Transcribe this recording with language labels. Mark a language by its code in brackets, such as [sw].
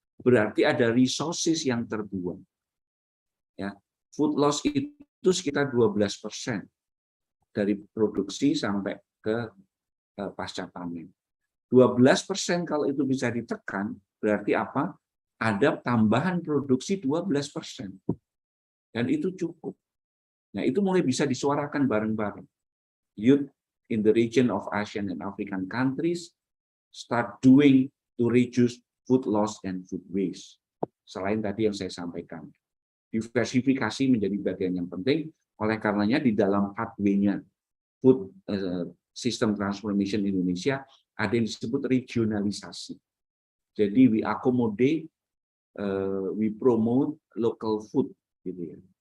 [id] Berarti ada resources yang terbuang. Ya, food loss itu sekitar 12% dari produksi sampai ke pasca panen. 12% kalau itu bisa ditekan, berarti apa? Ada tambahan produksi 12%. Dan itu cukup. Nah, itu mulai bisa disuarakan bareng-bareng. [en] Youth in the region of Asian and African countries start doing to reduce food loss and food waste. [id] Selain tadi yang saya sampaikan, diversifikasi menjadi bagian yang penting. Oleh karenanya di dalam pathway-nya [en] food system transformation [id] Indonesia ada yang disebut regionalisasi. Jadi [en] we accommodate, we promote local food, [id] gitu ya.